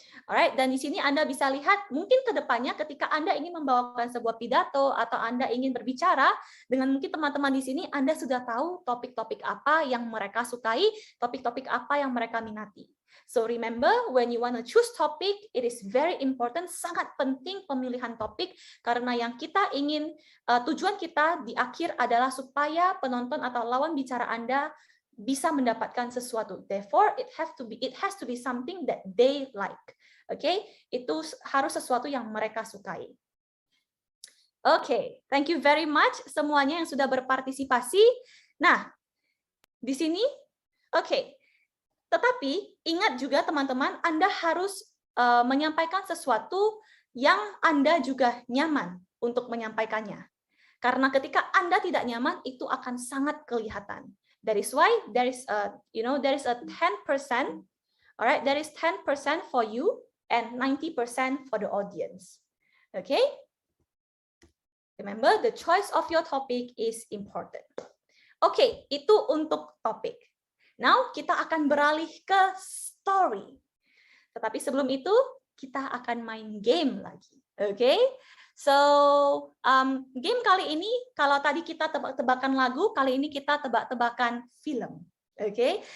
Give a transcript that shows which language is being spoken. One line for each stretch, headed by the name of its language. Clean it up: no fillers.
Indonesian: Alright, dan di sini Anda bisa lihat mungkin ke depannya ketika Anda ingin membawakan sebuah pidato atau Anda ingin berbicara dengan mungkin teman-teman di sini, Anda sudah tahu topik-topik apa yang mereka sukai, topik-topik apa yang mereka minati.
English: So remember, when you want to choose topic, it is very important,
Indonesian: sangat penting pemilihan topik karena yang kita ingin, tujuan kita di akhir adalah supaya penonton atau lawan bicara Anda bisa mendapatkan sesuatu.
English: Therefore, it has to be something that they like.
Indonesian: Oke, itu harus sesuatu yang mereka sukai. Oke,
English: thank you very much
Indonesian: semuanya yang sudah berpartisipasi. Nah, di sini, oke. Tetapi ingat juga teman-teman, Anda harus menyampaikan sesuatu yang Anda juga nyaman untuk menyampaikannya. Karena ketika Anda tidak nyaman, itu akan sangat kelihatan.
English: That is why there is a 10%, alright, there is 10% for you and 90% for the audience. Okay? Remember, the choice of your topic is important.
Indonesian: Oke, itu untuk topik. Now, kita akan beralih ke story. Tetapi sebelum itu, kita akan main game lagi. Oke? So, game kali ini, kalau tadi kita tebak-tebakan lagu, kali ini kita tebak-tebakan film. Oke?